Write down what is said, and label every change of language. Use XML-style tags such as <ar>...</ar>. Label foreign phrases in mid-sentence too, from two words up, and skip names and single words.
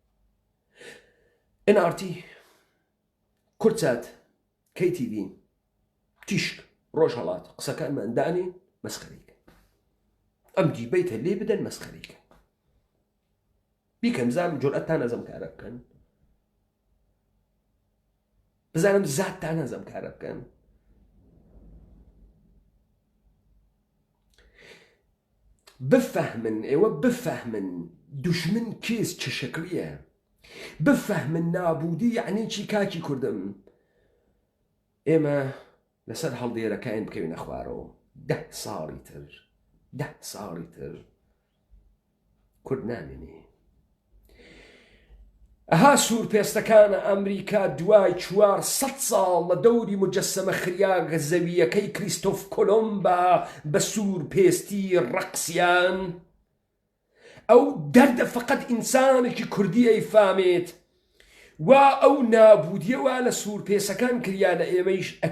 <ckb>NRT کورتسات KTV تیشک ڕۆژهەڵات قسەکانماندانێن مەسخەرەیکەن ئەم دیبەیتە لێ بدەن مەسخەرەیکەن بیکەن بزانم جورئەتتان نەزەم کارە بکەن بزانم زاتتان نەزەم کارە بکەن بفهمن ئێوە</ckb> <fa>بفهمن دوشمن کێس چه شکلیە بفهمن نابودی یعنی چی</fa> <ckb>کاکی کوردم ئێمە لەسەر هەڵدێرەکەین بکەوینە خوارەوە 10 ساڵی تر کورد نامێنێ ئەها سوورپێستەکانە ئەمریکا دوای 400 ساڵ لە دەوری مجەسەمە خریاگە زەویەکەی کریستۆف کۆلۆمبا بە سوورپێستی ڕەقسیان ئەو دەردە فەقەت ئینسانێکی کوردی ئەیفامێت وا ئەو نابودیەوە لە سوورپێسەکان کریا لە ئێمەیش</ckb>